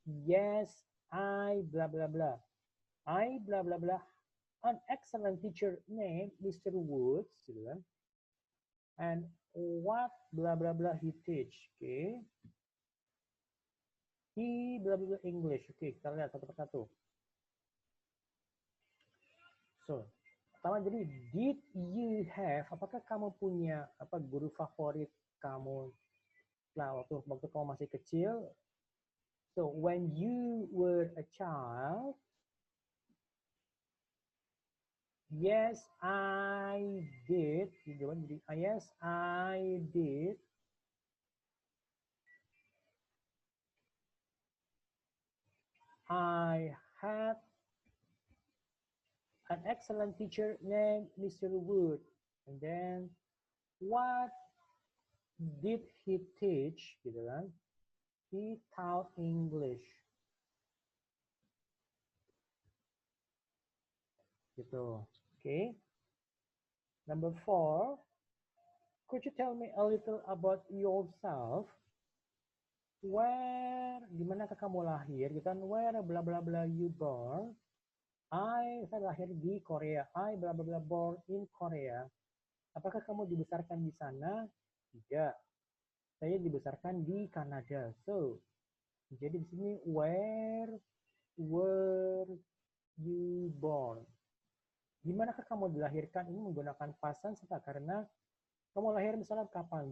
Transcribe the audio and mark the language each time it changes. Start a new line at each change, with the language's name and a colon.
English: Yes, I blah blah blah. I blah blah blah. An excellent teacher named Mr. Woods,
Indonesian: gitu kan.
English: And what blah blah blah he teach. Okay. He blah blah blah English.
Indonesian: Okay, kita lihat satu persatu. So, pertama jadi
English: did you have,
Indonesian: apakah kamu punya guru favorit kamu waktu kamu masih kecil?
English: So when you were a child, yes I did.
Indonesian: Jadi
English: yes I did. I had an excellent teacher named Mr. Wood. And then what did he teach?
Indonesian: Gitu kan?
English: He taught English. Gitu. Okay. Number 4. Could you tell me a little about yourself?
Indonesian: Dimanakah kamu lahir? Gitu kan?
English: Where bla bla bla you born?
Indonesian: Saya lahir di Korea.
English: I bla bla bla born in Korea.
Indonesian: Apakah kamu dibesarkan di sana? Tidak. Saya dibesarkan di Kanada.
English: So,
Indonesian: jadi di sini
English: where were you born?
Indonesian: Dimanakah kamu dilahirkan? Ini menggunakan past tense karena kamu lahir misalnya kapan?